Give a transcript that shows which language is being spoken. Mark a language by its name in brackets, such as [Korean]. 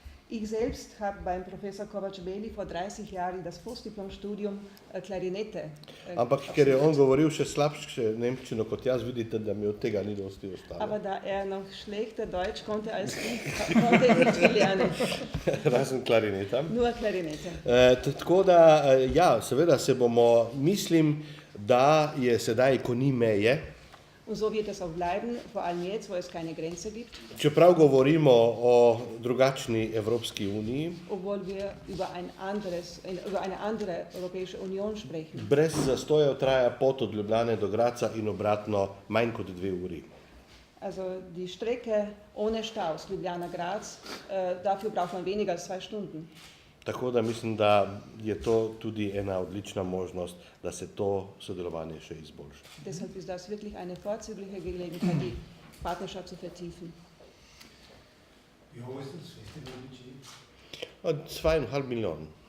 [German] Ich selbst habe beim Professor Kovač-Beli vor 30 Jahren das Postdiplomstudium Klarinette. [Slovenian] Ampak ker je on govoril še slabše nemščino kot jaz, vidite, da mi od tega ni dosti ostalo. [German] Aber da noch schlechter Deutsch konnte als ich, konnte ich nicht viel lernen. [Slovenian] Razen klarineta. [German] Nur Klarinette. [Slovenian] Tako da, ja, seveda se bomo, mislim, da je sedaj, ko ni meje. [German] Und so wird es auch bleiben, vor allem jetzt, wo es keine Grenze gibt. [Slovenian] Čeprav govorimo o drugačni Evropski uniji, [German] Obwohl wir über eine andere Europäische Union sprechen. [Slovenian] brez zastojev traja pot od Ljubljane do Graca in obratno manj kot 2 uri. [German] Also die Strecke ohne Staus, Ljubljana-Graz, dafür braucht man weniger als 2 Stunden. [Slovenian] Tako da mislim, da je to tudi ena odlična možnost, da se to sodelovanje še izboljša. [German] Deshalb ist das wirklich eine vorzügliche Gelegenheit, die Partnerschaft zu vertiefen. Wie hoch ist das Festivalbudget? 2,5 Millionen.